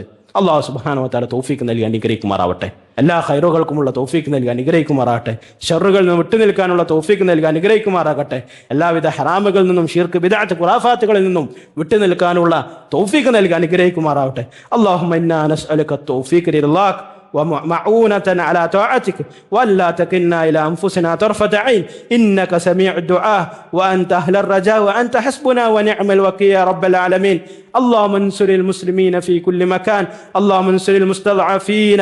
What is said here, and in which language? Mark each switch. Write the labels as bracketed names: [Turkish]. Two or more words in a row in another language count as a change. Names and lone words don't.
[Arabic] الله سبحانه و تعالى [Malayalam] തൗഫീഖ് നൽകി അനുഗ്രഹിക്കുമാറാവട്ടെ. എല്ലാ ഖൈറുകൾക്കുമുള്ള തൗഫീഖ് നൽകി അനുഗ്രഹിക്കുമാറാകട്ടെ. ഷർറുകളിൽ നിന്ന് വിട്ടുനിൽക്കാനുള്ള തൗഫീഖ് നൽകി അനുഗ്രഹിക്കുമാറാകട്ടെ. എല്ലാവിധ ഹറാമുകളിൽ നിന്നും ഷിർക്ക് ബിദ്അത്ത് ഖുറാഫാത്തുകളിൽ നിന്നും വിട്ടുനിൽക്കാനുള്ള തൗഫീഖ് നൽകി അനുഗ്രഹിക്കുമാറാവട്ടെ. [Arabic] اللهم إنا نسألك توفيق لرضاك ومعونة على طاعتك ولا تكلنا إلى أنفسنا طرفة عين إنك سميع الدعاء وأنت أهل الرجاء وأنت حسبنا ونعم الوكيل يا رب العالمين. اللهم انصر المسلمين في كل مكان. اللهم انصر المستضعفين.